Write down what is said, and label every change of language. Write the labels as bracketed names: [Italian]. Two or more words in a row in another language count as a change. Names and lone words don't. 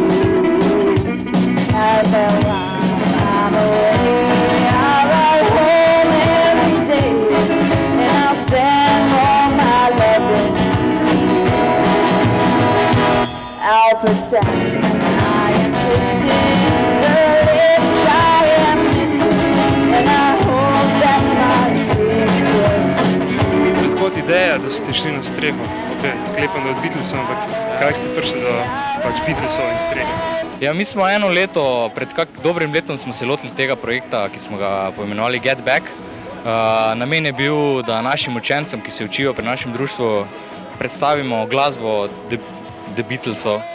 [English] I'm away, I'll ride home every day, and I'll stand on my loving knees. I'll pretend I am kissing the lips I am missing, and I hope that my dreams will come true. [Slovenian] Odkot ideja, da ste šli na streho? Sklepam, da od Beatlesov, ampak kako ste prišli do Beatlesov in strehe? Ja, mi smo eno leto, pred dobrim letom smo se lotili tega projekta, ki smo ga poimenovali Get Back. Namen je bil, da našim učencem, ki se učijo pri našem društvu, predstavimo glasbo The Beatlesov.